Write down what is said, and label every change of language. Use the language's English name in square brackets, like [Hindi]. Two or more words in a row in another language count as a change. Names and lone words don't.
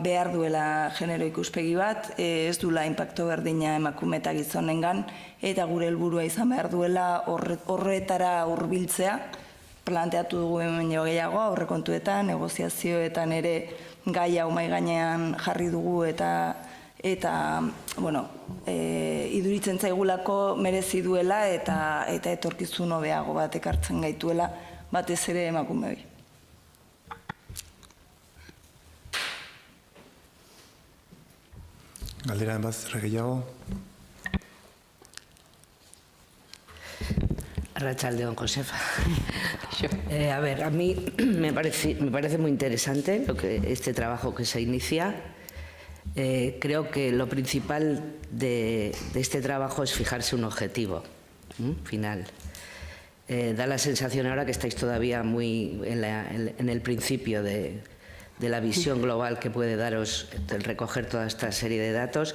[Basque] behar duela genero ikuspegi bat, ez duela inpakto berdina emakume eta gizonengan, eta gure helburua izan behar duela horretara hurbiltzea, planteatu dugu hemen gehiago aurrekontuetan, negoziazioetan ere gai hau mahai gainean jarri dugu eta iduritzen zaigulako merezi duela eta etorkizun hobeago bat ekartzen gaituela batez ere emakume hori. Galdera bat gehiago? Arratsaldeon, Josefa. [Spanish] A ver, a mí me parece muy interesante este trabajo que se inicia. Creo que lo principal de este trabajo es fijarse un objetivo final. Da la sensación ahora que estáis todavía muy en el principio de la visión global que puede daros el recoger toda esta serie de datos.